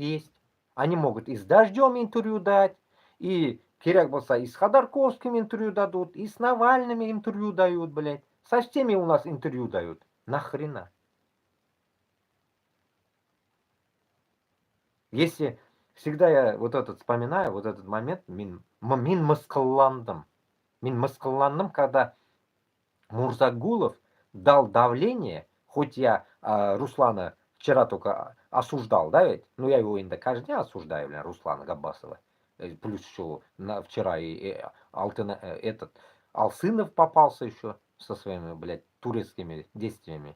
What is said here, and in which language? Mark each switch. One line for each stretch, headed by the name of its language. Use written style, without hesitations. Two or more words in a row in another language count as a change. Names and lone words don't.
Russian: Они могут и с Дождем интервью дать, и
Bashkir: Керек болса
Russian: и с Ходорковским интервью дадут, и с Навальным интервью дают, блядь. Со всеми у нас интервью дают. Нахрена? Если всегда я вот этот вспоминаю, вот этот момент,
Bashkir: мин мыскылландым. Мин мыскылландым,
Russian: когда Мурзагулов дал давление, хоть я Руслана вчера только осуждал, да ведь? Ну, я его иногда каждый день осуждаю, блин, Руслана Габбасова. Плюс еще вчера и этот Алсынов попался еще со своими, блядь, турецкими действиями.